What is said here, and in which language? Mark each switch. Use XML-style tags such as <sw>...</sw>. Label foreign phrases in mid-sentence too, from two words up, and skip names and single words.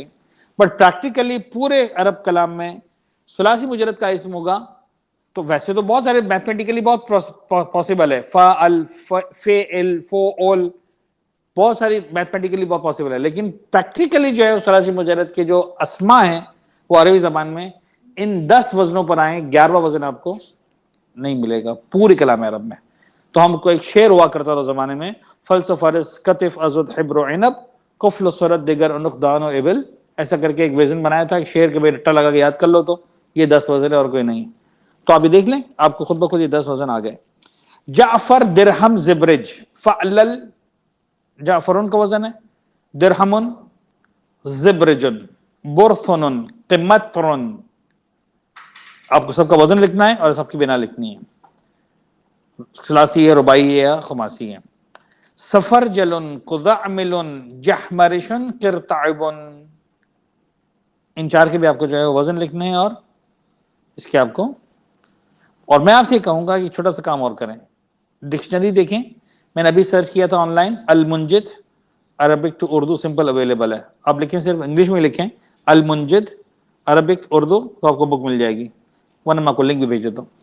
<en>but practically</en> <ur>پورے عرب کلام میں ثلاثی مجرد کا اسم ہوگا تو ویسے تو بہت سارے میتھمیٹیکلی بہت پاسبل ہے،</ur> <ar>فعل، فعل، فعل،</ar> <ur>بہت ساری میتھمیٹیکلی بہت پاسبل ہے. لیکن پریکٹیکلی جو ہے ثلاثی مجرد کے جو اسما ہیں وہ عربی زبان میں ان 10 وزنوں پر آئیں. 11واں وزن آپ کو نہیں ملے گا پوری کلام عرب میں. تو ہم کو ایک شعر ہوا کرتا تھا زمانے میں،</ur> <ar>فلس و فرس، کتف، عضد، حبر و عنب، کفل و سورت، دیگر، عنق، دان و ابل.</ar> <ur>ایسا کر کے ایک وزن بنایا تھا شعر کے، بھائی رٹا لگا کے یاد کر لو تو یہ 10 وزن ہے اور کوئی نہیں. تو آپ بھی دیکھ لیں، آپ کو خود بخود یہ 10 وزن آ گئے.</ur> <ar>جعفر، درہم، زبرج، فعلل.</ar> <ur>جعفرن کا وزن ہے،</ur> <ar>درہمن، زبرجن، برثن، قمطرن.</ar> <ur>آپ کو سب کا وزن لکھنا ہے اور سب کی بنا لکھنی ہے. ثلاثی ہے، رباعی ہے یا خماسی ہے.</ur> <ar>سفرجلن، قذعملن، جحمرشن، قرطعبن.</ar> <ur>ان 4 کے بھی آپ کو جو ہے وزن لکھنے ہیں اور اس کے آپ کو. اور میں آپ سے کہوں گا کہ چھوٹا سا کام اور کریں، ڈکشنری دیکھیں. میں نے ابھی سرچ کیا تھا آن لائن، المنجد</ur> <en>Arabic to Urdu simple available</en> <ur>ہے. آپ لکھیں، صرف انگلش میں لکھیں المنجد عربک اردو تو آپ کو بک مل جائے گی، ورنہ میں آپ کو لنک بھی بھیج دیتا ہوں.</ur>